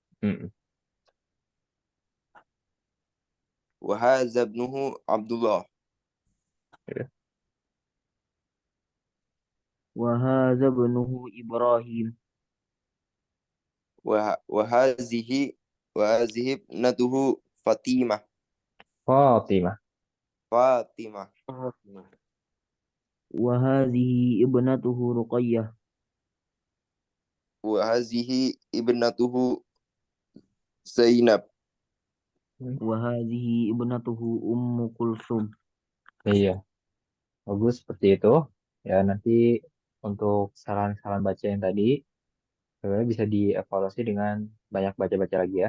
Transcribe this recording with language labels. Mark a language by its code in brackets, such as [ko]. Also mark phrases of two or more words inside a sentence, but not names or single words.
[ar] وهذا ابنه عبد الله. Ya. وهذا ابنه إبراهيم. وهذه ابنته فاطمة. Fatimah. وهذه ابنته رقية. وهذه ابنته زينب. وهذه ابنته أم كلثوم. [id] Iya. Bagus seperti itu. Ya, nanti untuk kesalahan-kesalahan baca yang tadi sebenarnya bisa dievaluasi dengan banyak baca-baca lagi ya.